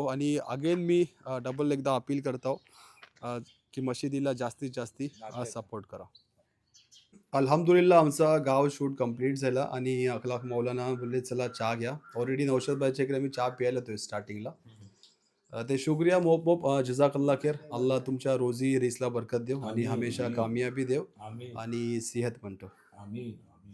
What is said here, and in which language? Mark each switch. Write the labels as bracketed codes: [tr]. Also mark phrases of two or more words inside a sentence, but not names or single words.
[mr] आणि अगेन मी डबल एकदा अपील करतो की मशिदीला जास्तीत जास्त सपोर्ट करा. अल्हम्दुलिल्लाह आमचा गाव शूट कंप्लीट झाला आणि अखलाक मौलाना बोलले चला चहा घ्या. ऑलरेडी नौशाद भाईच्या इकडे मी चहा प्यायला तो स्टार्टिंगला. ते शुक्रिया मोप [ar] جزاك الله خيرا. [mr] अल्लाह तुमच्या रोजी रिसला बरकत देव आणि हमेशा कामयाबी देव आणि सेहत म्हणतो.